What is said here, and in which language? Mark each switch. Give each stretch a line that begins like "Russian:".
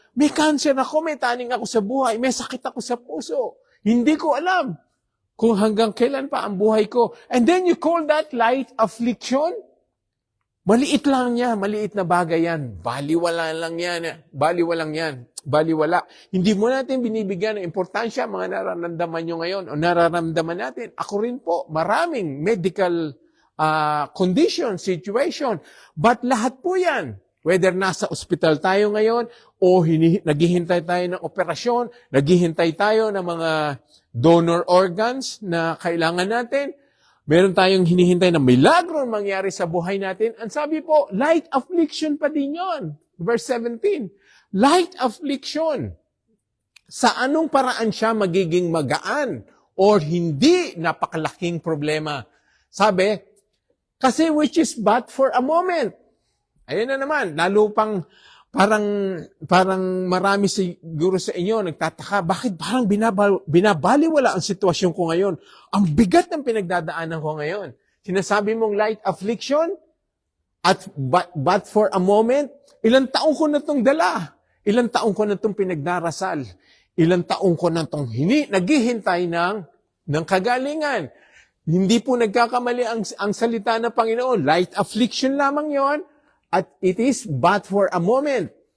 Filipino: May cancer ako, may taning ako sa buhay, may sakit ako sa puso. Hindi ko alam kung hanggang kailan pa ang buhay ko.
English: And then you call that light affliction?
Filipino: Maliit lang niya, maliit na bagay yan. Baliwala lang yan. Baliwala. Hindi mo natin binibigyan ng importansya mga nararamdaman nyo ngayon o nararamdaman natin. Ako rin po, maraming
English: medical condition, situation.
Filipino: But lahat po yan, whether nasa ospital tayo ngayon o naghihintay tayo ng operasyon, naghihintay tayo ng mga donor organs na kailangan natin, meron tayong hinihintay na milagro mangyari sa buhay natin. Ang sabi po, light affliction pa din yon. Verse 17, light affliction. Sa anong paraan siya magiging magaan or hindi napakalaking problema? Sabi, Kasi
English: which is but for a moment.
Filipino: Ayun na naman, lalo pang parang marami siguro sa inyo nagtataka, bakit parang binabaliwala ang sitwasyon ko ngayon? Ang bigat ng pinagdadaanan ko ngayon. Sinasabi mong
English: light affliction, but for a moment,
Filipino: ilang taong ko na itong dala. Ilang taong ko na itong pinagdarasal. Ilang taong ko na itong naghihintay ng kagalingan. Hindi po nagkakamali ang salita ng Panginoon.
English: Light affliction
Filipino: lamang yon, at
English: it is but for a moment.